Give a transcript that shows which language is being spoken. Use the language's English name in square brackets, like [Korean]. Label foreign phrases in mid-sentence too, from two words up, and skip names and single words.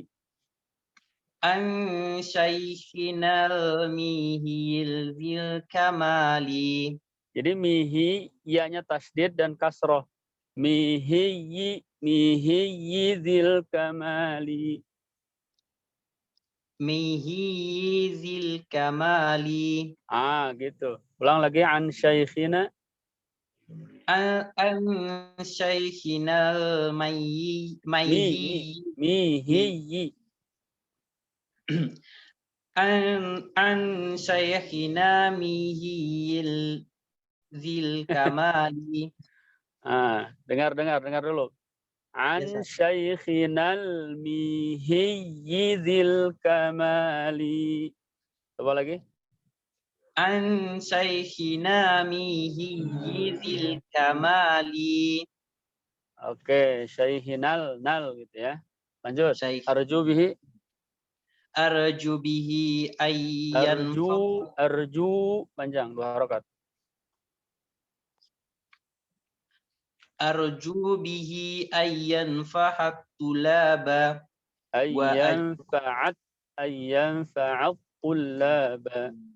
[Arabic] عن شيخنا المحيي الكمال. [Indonesian] Jadi mihi ianya tasdid dan kasroh. [Arabic] محيي ذي الكمال. محيي الكمال. [Indonesian] Gitu. Ulang lagi [Arabic] عن شيخنا. عن شيخنا mihiyyi. عن شيخنا محيي ذي الكمال. [Indonesian] Dengar dulu. [Arabic] عن شيخنا المحيي ذي الكمال. [Indonesian] Coba lagi. [Arabic] عن شيخنا المحيي ذي الكمال. [Indonesian] Oke, syaihinal nal gitu ya. Lanjut. [Arabic] أرجو به أيا أرجو [Indonesian] panjang 2 harakat. [Arabic] أرجو به أيا فعة الطلبة أيا فعة الطلبة.